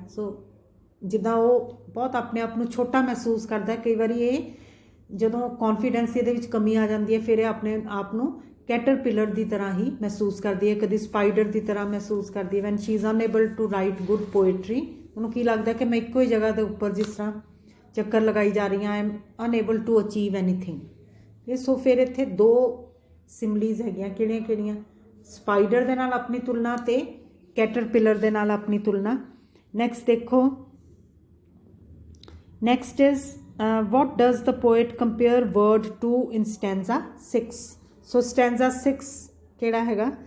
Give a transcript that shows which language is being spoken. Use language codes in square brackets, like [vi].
[pa] ਸੋ ਜਿੱਦਾਂ ਉਹ ਬਹੁਤ ਆਪਣੇ ਆਪ ਨੂੰ ਛੋਟਾ ਮਹਿਸੂਸ ਕਰਦਾ ਹੈ, ਕਈ ਵਾਰੀ ਇਹ ਜਦੋਂ ਕੌਨਫੀਡੈਂਸ ਇਹਦੇ ਵਿੱਚ ਕਮੀ ਆ ਜਾਂਦੀ ਹੈ, ਫਿਰ ਇਹ ਆਪਣੇ ਆਪ ਨੂੰ ਕੈਟਰਪਿਲਰ ਦੀ ਤਰ੍ਹਾਂ ਹੀ ਮਹਿਸੂਸ ਕਰਦੀ ਹੈ, ਕਦੀ ਸਪਾਈਡਰ ਦੀ ਤਰ੍ਹਾਂ ਮਹਿਸੂਸ ਕਰਦੀ ਹੈ। [en] when she is unable to write good poetry, [pa] ਉਹਨੂੰ ਕੀ ਲੱਗਦਾ ਕਿ ਮੈਂ ਇੱਕੋ ਹੀ ਜਗ੍ਹਾ ਦੇ ਉੱਪਰ ਜਿਸ ਤਰ੍ਹਾਂ ਚੱਕਰ ਲਗਾਈ ਜਾ ਰਹੀ ਹਾਂ, [en] I am unable to achieve anything. [pa] ਸੋ ਫਿਰ ਇੱਥੇ ਦੋ ਸਿਮਲੀਜ਼ ਹੈਗੀਆਂ, ਕਿਹੜੀਆਂ? ਸਪਾਈਡਰ ਦੇ ਨਾਲ ਆਪਣੀ ਤੁਲਨਾ ਅਤੇ ਕੈਟਰਪਿਲਰ ਦੇ ਨਾਲ ਆਪਣੀ ਤੁਲਨਾ। ਨੈਕਸਟ ਦੇਖੋ, next is [en] what does the poet compare word to in stanza 6? So stanza 6 [pa] ਕਿਹੜਾ ਹੈਗਾ?